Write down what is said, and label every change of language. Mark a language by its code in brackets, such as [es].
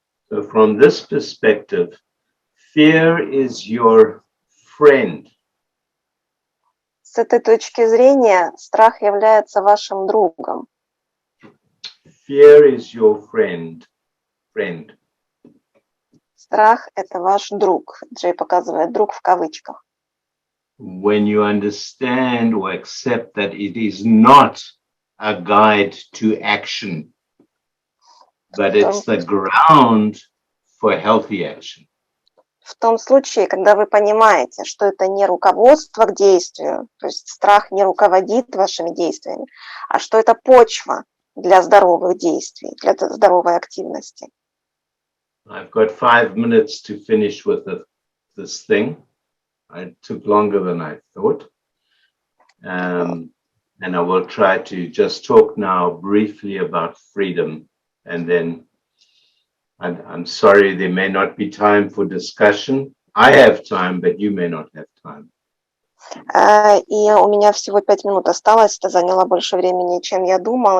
[en] So from this perspective, fear is your friend. [ru] С этой точки зрения страх является вашим другом. [en] Fear is your friend. [ru] Страх – это ваш друг. Джей показывает «друг» в кавычках. [en] When you understand or accept that it is not a guide to action, but it's the ground for healthy action. [ru] В том случае, когда вы понимаете, что это не руководство к действию, то есть страх не руководит вашими действиями, а что это почва для здоровых действий, для здоровой активности. [en] I've got 5 minutes to finish with this thing. It took longer than I thought. And I will try to just talk now briefly about freedom. And then I'm sorry, there may not be time for discussion. I have time, but you may not have time. [ru] И у меня всего 5 минут осталось, это заняло больше времени, чем я думала.